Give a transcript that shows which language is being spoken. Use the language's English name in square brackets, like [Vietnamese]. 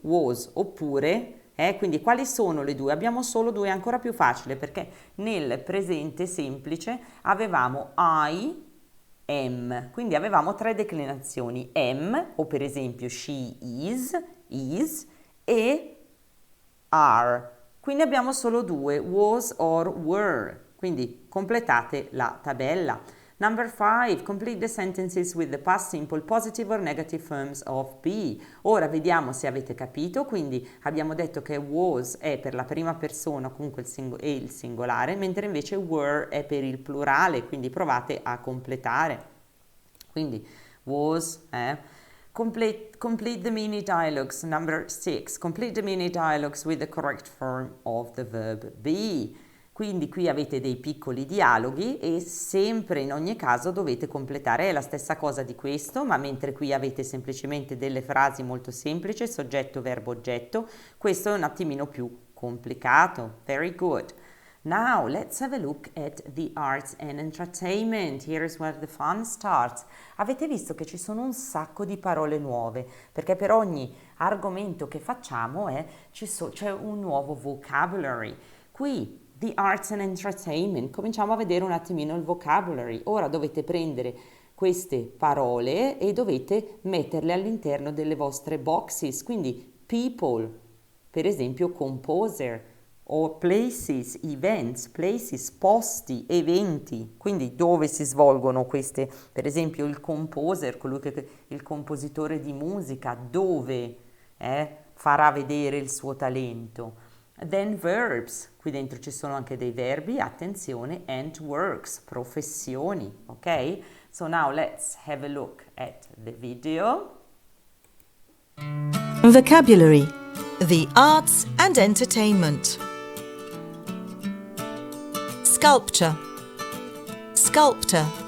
[Italian] Was oppure... quindi quali sono le due? Abbiamo solo due, è ancora più facile perché nel presente semplice avevamo I, am, quindi avevamo tre declinazioni, am o per esempio she is e are, quindi abbiamo solo due, was or were, quindi completate la tabella. [English] Number 5, complete the sentences with the past simple positive or negative forms of be. [Italian] Ora vediamo se avete capito, quindi abbiamo detto che was è per la prima persona, comunque il singolare, mentre invece were è per il plurale, quindi provate a completare. [English] Quindi was, complete the mini dialogues. Number 6, complete the mini dialogues with the correct form of the verb be. [Italian] Quindi qui avete dei piccoli dialoghi e sempre in ogni caso dovete completare, è la stessa cosa di questo, ma mentre qui avete semplicemente delle frasi molto semplici, soggetto, verbo, oggetto, questo è un attimino più complicato. [English] Very good. Now let's have a look at the arts and entertainment. Here is where the fun starts. [Italian] Avete visto che ci sono un sacco di parole nuove, perché per ogni argomento che facciamo c'è un nuovo vocabulary. Qui the arts and entertainment, cominciamo a vedere un attimino il vocabulary. Ora dovete prendere queste parole e dovete metterle all'interno delle vostre boxes, quindi people, per esempio composer, o places, events, places, posti, eventi, quindi dove si svolgono queste, per esempio il composer, il compositore di musica, dove farà vedere il suo talento. Then verbs, qui dentro ci sono anche dei verbi, attenzione, and works, professioni, ok? [English] So now let's have a look at the video. Vocabulary, the arts and entertainment. Sculpture, sculptor.